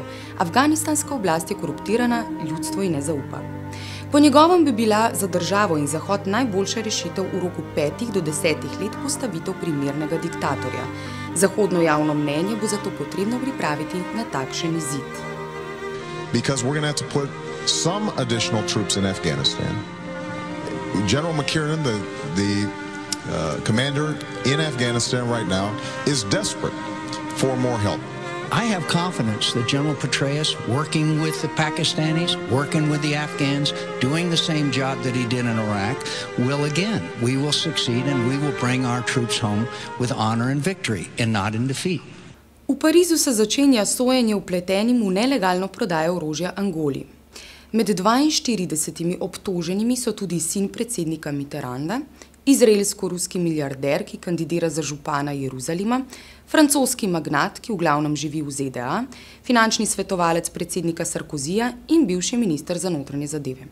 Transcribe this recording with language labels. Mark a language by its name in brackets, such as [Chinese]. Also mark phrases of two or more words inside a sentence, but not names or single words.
[Slovenian] Afganistanska oblast je koruptirana, ljudstvo ji ne zaupa. Po njegovem bi bila za državo in Zahod najboljša rešitev v roku 5 do 10 let postavitev primernega diktatorja. Zahodno javno mnenje bo zato potrebno pripraviti na takšen izid. [English] Because we're going to have to put some additional troops in Afghanistan. General McKiernan, the commander in Afghanistan right now, is desperate for more help. I have confidence that General Petraeus, working with the Pakistanis, working with the Afghans, doing the same job that he did in Iraq, we will succeed and we will bring our troops home with honor and victory and not in defeat. [Slovenian] V Parizu se začenja sojenje vpletenim v nelegalno prodajo orožja Angoli. Med 42 obtoženimi so tudi sin predsednika Mitterranda, izraelsko-ruski milijarder, ki kandidira za župana Jeruzalema, francoski magnat, ki v glavnem živi v ZDA, finančni svetovalec predsednika Sarkozija in bivši minister za notranje zadeve.